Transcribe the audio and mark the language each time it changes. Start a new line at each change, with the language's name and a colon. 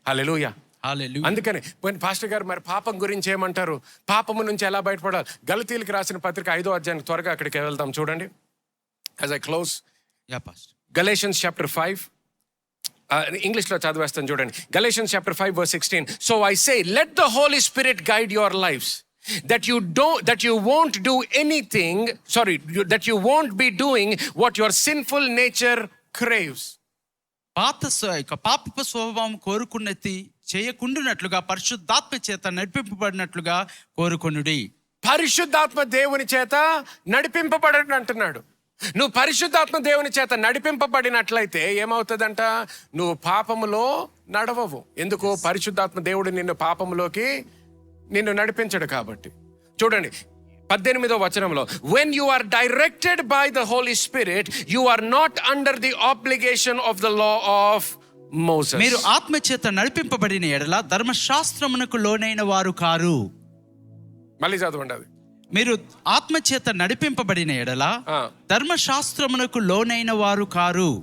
Telugu: హల్లెలూయా, హల్లెలూయా. అందుకని పాస్టర్ గారు మరి పాపం గురించి ఏమంటారు? పాపము నుంచి ఎలా బయటపడాలి? గలతీయులకు రాసిన పత్రిక 5వ అధ్యాయం, త్వరగా అక్కడికి వెళ్దాం చూడండి.
English: as I close, Galatians chapter 5,
Telugu: ఇంగ్లీష్లో చదివేస్తాను చూడండి.
English: Galatians chapter 5 verse 16. So I say, let the Holy Spirit guide your lives, that you won't do anything, that you won't be doing what your sinful nature craves.
Telugu: పాపపు స్వభావం కోరుకున్నది చేయకుండానట్లుగా పరిశుద్ధాత్మ చేత నడిపింపబడినట్లుగా కోరుకొనుడి. పరిశుద్ధాత్మ దేవుని చేత నడిపింపబడని అంటున్నాడు. నువ్వు పరిశుద్ధాత్మ దేవుని చేత నడిపింపబడినట్లయితే ఏమవుతుందంట? నువ్వు పాపములో నడవవు. ఎందుకు? పరిశుద్ధాత్మ దేవుడు నిన్ను పాపములోకి నడిపించడు కాబట్టి. చూడండి 18వ వచనంలో,
English: when you are directed by the Holy Spirit, you are not under the obligation of the law of Moses.
Telugu: మీరు ఆత్మ చేత నడిపింపబడిన ఎడల ధర్మశాస్త్రమునకు లోనైన వారు కారు. మళ్ళీ చదవండి అది. మీరు ఆత్మ చేత నడిపింపబడిన ఎడల ధర్మశాస్త్రమునకు లోనైన వారు కారు.